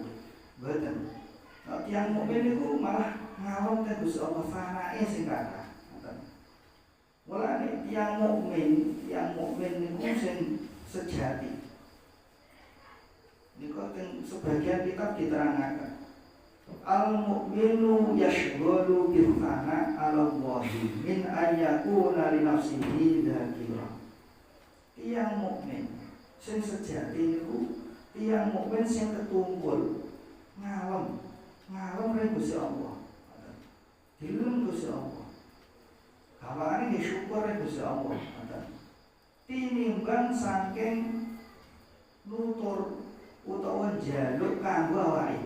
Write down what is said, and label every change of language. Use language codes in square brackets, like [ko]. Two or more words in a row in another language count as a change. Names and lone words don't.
[jv] Boten. Nek tiyang mukmin niku malah ngalem teng Gusti Allah fanae sing kathah. Ngoten. Mulane tiyang mukmin niku sing sejati. Niku teng sebagian kitab diterangaken. [ar] المؤمن يشتغل بالثناء على الله من أن يكون لنفسه ذاكرا. [jv] Tiyang mukmin sing sejati niku tiyang mukmin sing ketumpul ngalem ring Gusti Allah. Dilem Gusti Allah. Kawane nggih syukur ring Gusti Allah. Tinimbang saking nutur utawa njaluk kanggo awake.